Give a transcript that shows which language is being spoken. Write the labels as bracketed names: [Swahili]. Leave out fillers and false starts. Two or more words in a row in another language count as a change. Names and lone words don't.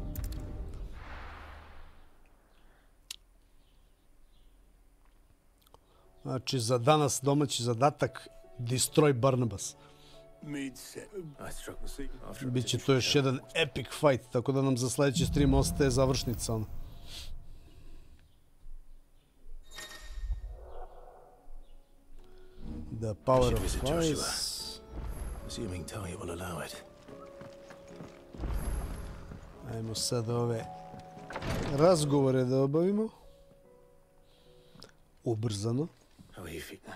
[Bosnian] Znači, za danas domaći zadatak [English] Destroy Barnabas. [Bosnian] Biće to još jedan [English] epic fight, [Bosnian] tako da nam za sljedeći stream ostaje završnica. [English] The power of ice. Assuming Talia will allow it. [Bosnian] Ajmo sad ove razgovore da obavimo. Ubrzano. [English] How are you feeling?